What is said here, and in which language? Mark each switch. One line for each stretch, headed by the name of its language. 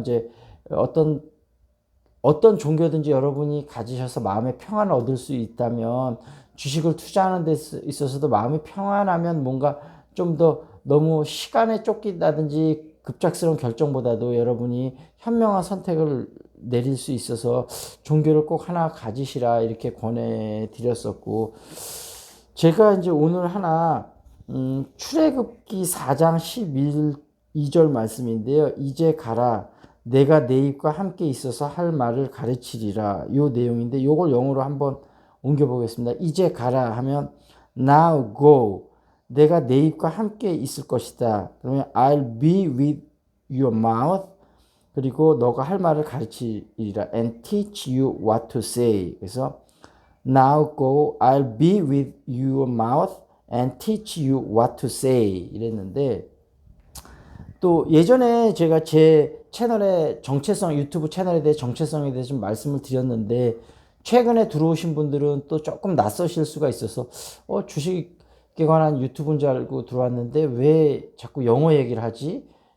Korean: 이제 어떤 종교든지 여러분이 가지셔서 마음의 평안을 얻을 수 있다면 주식을 투자하는 데 있어서도 마음이 평안하면 뭔가 좀 더 너무 시간에 쫓긴다든지 급작스러운 결정보다도 여러분이 현명한 선택을 내릴 수 있어서 종교를 꼭 하나 가지시라 이렇게 권해드렸었고 제가 이제 오늘 하나 출애굽기 4장 12절 말씀인데요. 이제 가라 내가 내 입과 함께 있어서 할 말을 가르치리라 요 내용인데 요걸 영어로 한번 옮겨보겠습니다. 이제 가라 하면
English: now go
Korean: 내가 내 입과 함께 있을 것이다. 그러면
English: I'll be with your mouth
Korean: 그리고 너가 할 말을 가르치리라
English: and teach you what to say.
Korean: 그래서
English: now go I'll be with your mouth and teach you what to say
Korean: 이랬는데 또 예전에 제가 제 채널의 정체성 유튜브 채널에 대해 정체성에 대해서 좀 말씀을 드렸는데 최근에 들어오신 분들은 또 조금 낯서실 수가 있어서 주식에 관한 유튜브인 줄 알고 들어왔는데 왜 자꾸 영어 얘기를 하지?